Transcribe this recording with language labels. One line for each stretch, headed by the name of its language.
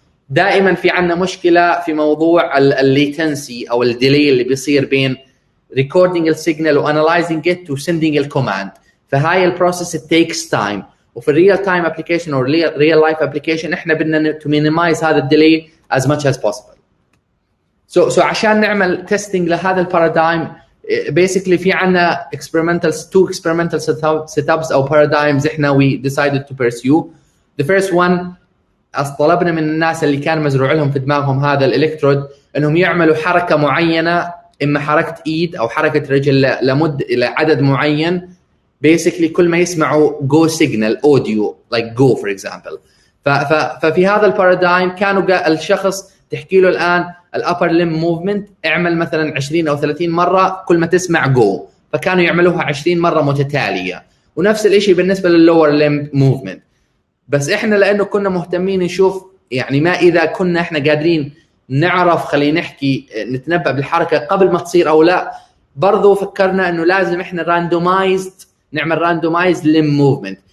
Arabic: دائما في عندنا مشكله في موضوع الليتنسي او الديلي اللي بيصير بين ريكوردينج السيجنال وانالايزنج ات وسندنج الكوماند. فهاي البروسيس تيكس تايم. وفي الريل تايم ابلكيشن او ريل لايف ابلكيشن احنا بدنا تو مينيمايز هذا الديلي
English: as much as possible.
Arabic: So عشان نعمل تيستينج لهذا البارادايم basically في عنا
English: two experimental setups
Arabic: او paradigms احنا
English: we decided to pursue. The first one
Arabic: طلبنا من الناس اللي كان مزروع لهم في دماغهم هذا الالكترود انهم يعملوا حركه معينه، اما حركه ايد او حركه رجل لعدد معين.
English: basically
Arabic: كل ما يسمعوا
English: go signal audio like go for example.
Arabic: ففي هذا البارادايم كانوا الشخص تحكي له الان الابر ليم موفمنت اعمل مثلا 20 او 30 مره كل ما تسمع جو، فكانوا يعملوها 20 مره متتاليه. ونفس الشيء بالنسبه لللور ليم موفمنت. بس احنا لانه كنا مهتمين نشوف يعني ما اذا كنا احنا قادرين نعرف خلينا نحكي نتنبأ بالحركه قبل ما تصير او لا، برضو فكرنا انه لازم احنا نعمل راندومايزد ليم موفمنت.